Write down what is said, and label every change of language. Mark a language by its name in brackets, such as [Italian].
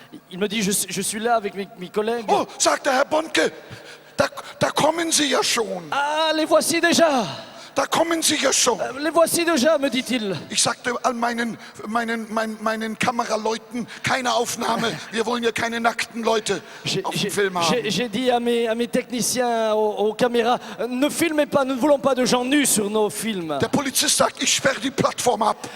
[French] Il me dit, je suis là avec mes collègues. [German] Oh, sagt Herr Bonke, da kommen Sie ja schon. [French] Ah, les voici déjà. [German] Da kommen Sie ja schon. [French] Les voici déjà, me dit-il. [German] Ich sagte all meinen Kameraleuten, keine Aufnahme, wir wollen ja keine nackten Leute auf dem Film haben. [French] J'ai dit à mes techniciens, aux caméras, ne filmez pas, nous ne voulons pas de gens nus sur nos films. [German] Der Polizist sagt, ich sperre die Plattform ab.